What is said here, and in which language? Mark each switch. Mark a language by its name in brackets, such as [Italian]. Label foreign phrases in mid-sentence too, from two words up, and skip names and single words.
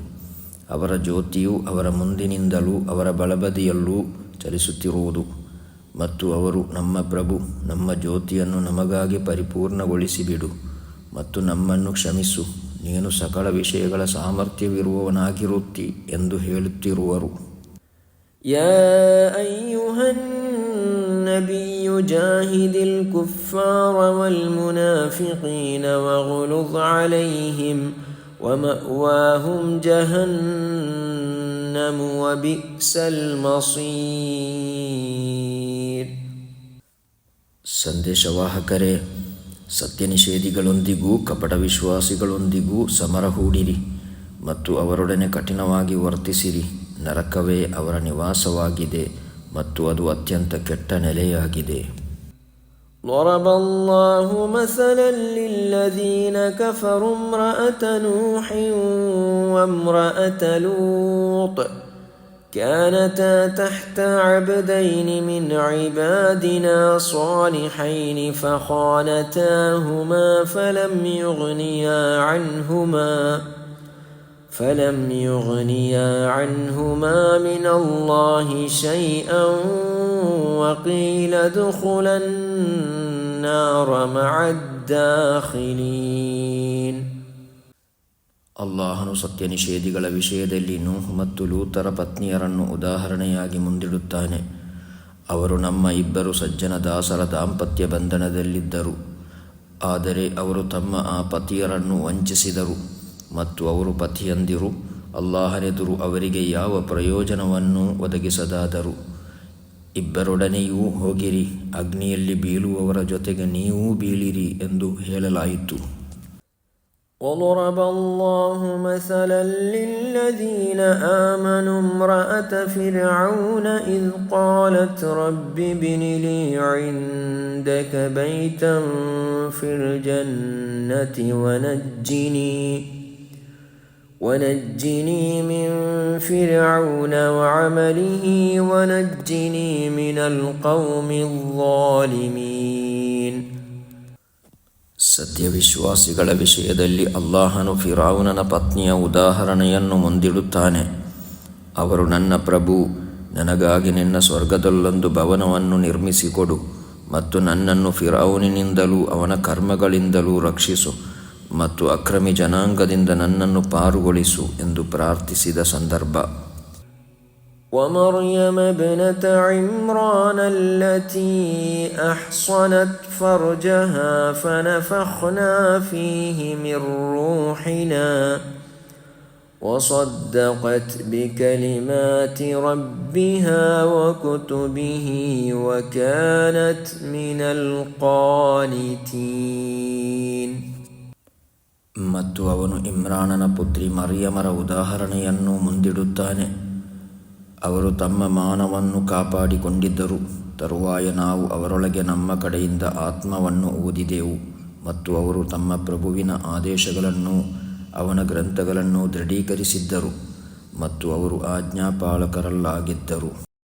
[Kannada] ಅವರ ಜ್ಯೋತಿಯು ಅವರ ಮುಂದಿನಿಂದಲೂ ಅವರ ಬಲಬದಿಯಲ್ಲೂ ಚಲಿಸುತ್ತಿರುವುದು ಮತ್ತು ಅವರು, ನಮ್ಮ ಪ್ರಭು, ನಮ್ಮ ಜ್ಯೋತಿಯನ್ನು ನಮಗಾಗಿ ಪರಿಪೂರ್ಣಗೊಳಿಸಿಬಿಡು ಮತ್ತು ನಮ್ಮನ್ನು ಕ್ಷಮಿಸು, ನೀನು ಸಕಲ ವಿಷಯಗಳ ಸಾಮರ್ಥ್ಯವಿರುವವನಾಗಿರುತ್ತಿ ಎಂದು ಹೇಳುತ್ತಿರುವರು. [Arabic] يا أيها النبي جاهد الكفار والمنافقين واغلظ عليهم ومأواهم جهنم وبئس المصير. [Kannada] ಸಂದೇಶವಾಹಕರೇ, ಸತ್ಯನಿಷೇಧಿಗಳೊಂದಿಗೂ ಕಪಟ ವಿಶ್ವಾಸಿಗಳೊಂದಿಗೂ ಸಮರ ಹೂಡಿರಿ ಮತ್ತು ಅವರೊಡನೆ ಕಠಿಣವಾಗಿ ವರ್ತಿಸಿರಿ. ನರಕವೇ ಅವರ ನಿವಾಸವಾಗಿದೆ ಮತ್ತು ಅದು ಅತ್ಯಂತ ಕೆಟ್ಟ ನೆಲೆಯಾಗಿದೆ. [Arabic] ضرب الله مثلا للذين كفروا امرأة نوح وامرأة لوط كانتا تحت عبدين من عبادنا صالحين فخانتاهما فلم يغنيا عنهما من الله شيئا وقيل ادخلا النار مع الداخلين. [Kannada] ಅಲ್ಲಾಹನು ಸತ್ಯನಿಷೇಧಿಗಳ ವಿಷಯದಲ್ಲಿ ನೂಹ್ ಮತ್ತು ಲೂತರ ಪತ್ನಿಯರನ್ನು ಉದಾಹರಣೆಯಾಗಿ ಮುಂದಿಡುತ್ತಾನೆ. ಅವರು ನಮ್ಮ ಇಬ್ಬರು ಸಜ್ಜನ ದಾಸರ ದಾಂಪತ್ಯ ಬಂಧನದಲ್ಲಿದ್ದರು. ಆದರೆ ಅವರು ತಮ್ಮ ಆ ಪತಿಯರನ್ನು ವಂಚಿಸಿದರು ಮತ್ತು ಅವರು ಪತಿಯಂದಿರು ಅಲ್ಲಾಹನೆದುರು ಅವರಿಗೆ ಯಾವ ಪ್ರಯೋಜನವನ್ನೂ ಒದಗಿಸದಾದರು. ಇಬ್ಬರೊಡನೆಯೂ ಹೋಗಿರಿ, ಅಗ್ನಿಯಲ್ಲಿ ಬೀಳುವವರ ಜೊತೆಗೆ ನೀವೂ ಬೀಳಿರಿ ಎಂದು ಹೇಳಲಾಯಿತು. [Arabic] وضرب الله مثلا للذين آمنوا امرأة فرعون إذ قالت رب ابن لي عندك بيتا في الجنة ونجني من فرعون وعمله ونجني من القوم الظالمين. [Kannada] ಸತ್ಯವಿಶ್ವಾಸಿಗಳ ವಿಷಯದಲ್ಲಿ ಅಲ್ಲಾಹನು ಫಿರೌನನ ಪತ್ನಿಯ ಉದಾಹರಣೆಯನ್ನು ಮುಂದಿಡುತ್ತಾನೆ. ಅವರು, ನನ್ನ ಪ್ರಭು, ನನಗಾಗಿ ನಿನ್ನ ಸ್ವರ್ಗದಲ್ಲೊಂದು ಭವನವನ್ನು ನಿರ್ಮಿಸಿಕೊಡು ಮತ್ತು ನನ್ನನ್ನು ಫಿರೌನಿನಿಂದಲೂ ಅವನ ಕರ್ಮಗಳಿಂದಲೂ ರಕ್ಷಿಸು ಮತ್ತು ಅಕ್ರಮಿ ಜನಾಂಗದಿಂದ ನನ್ನನ್ನು ಪಾರುಗೊಳಿಸು ಎಂದು ಪ್ರಾರ್ಥಿಸಿದ ಸಂದರ್ಭ. [Arabic] ومريم ابنة عمران التي أحصنت فرجها فنفخنا فيه من روحنا وصدقت بكلمات ربها وكتبه وكانت من القانتين. [Kannada] ಮತ್ತು ಅವನು ಇಮ್ರಾನನ ಪುತ್ರಿ ಮರಿಯಮರ ಉದಾಹರಣೆಯನ್ನು ಮುಂದಿಡುತ್ತಾನೆ. ಅವರು ತಮ್ಮ ಮಾನವನ್ನು ಕಾಪಾಡಿಕೊಂಡಿದ್ದರು. ತರುವಾಯ ನಾವು ಅವರೊಳಗೆ ನಮ್ಮ ಕಡೆಯಿಂದ ಆತ್ಮವನ್ನು ಊದಿದೆವು ಮತ್ತು ಅವರು ತಮ್ಮ ಪ್ರಭುವಿನ ಆದೇಶಗಳನ್ನು ಅವನ ಗ್ರಂಥಗಳನ್ನು ದೃಢೀಕರಿಸಿದ್ದರು ಮತ್ತು ಅವರು ಆಜ್ಞಾಪಾಲಕರಲ್ಲಾಗಿದ್ದರು.